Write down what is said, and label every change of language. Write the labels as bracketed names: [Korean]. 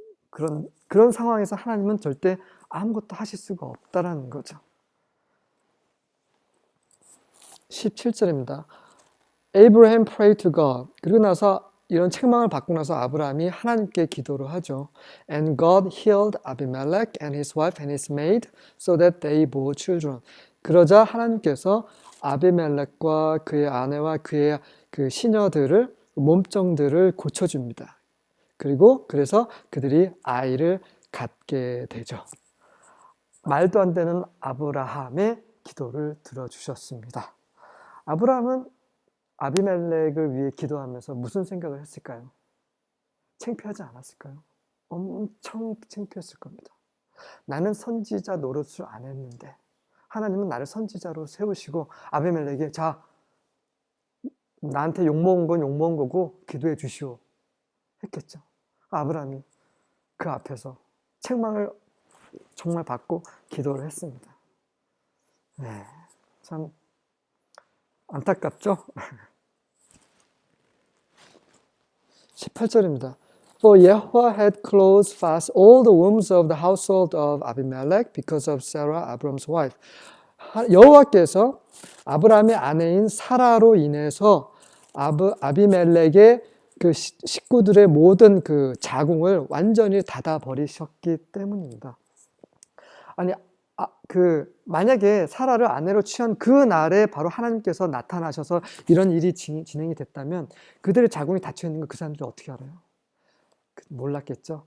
[Korean] 그런 상황에서 하나님은 절대 아무것도 하실 수가 없다라는 거죠. 17절입니다. [English] Abraham prayed to God. [Korean] 그리고 나서 이런 책망을 받고 나서 아브라함이 하나님께 기도를 하죠. [English] And God healed Abimelech and his wife and his maid so that they bore children. [Korean] 그러자 하나님께서 아비멜렉과 그의 아내와 그의 그 시녀들을 몸정들을 고쳐줍니다. 그리고 그래서 그들이 아이를 갖게 되죠. 말도 안 되는 아브라함의 기도를 들어주셨습니다. 아브라함은 아비멜렉을 위해 기도하면서 무슨 생각을 했을까요? 창피하지 않았을까요? 엄청 창피했을 겁니다. 나는 선지자 노릇을 안 했는데 하나님은 나를 선지자로 세우시고 아비멜렉에게 자, 나한테 욕먹은 건 욕먹은 거고 기도해 주시오 했겠죠. 아브라함이 그 앞에서 책망을 정말 받고 기도를 했습니다. 네, 참 안타깝죠? 18절입니다. [English] For Yahweh had closed fast all the wombs of the household of Abimelech because of Sarah, Abram's wife. [Korean] 여호와께서 아브라함의 아내인 사라로 인해서 아비멜렉의 그 식구들의 모든 그 자궁을 완전히 닫아버리셨기 때문입니다. 아니, 만약에 사라를 아내로 취한 그 날에 바로 하나님께서 나타나셔서 이런 일이 진행이 됐다면 그들의 자궁이 닫혀있는 거 그 사람들이 어떻게 알아요? 몰랐겠죠.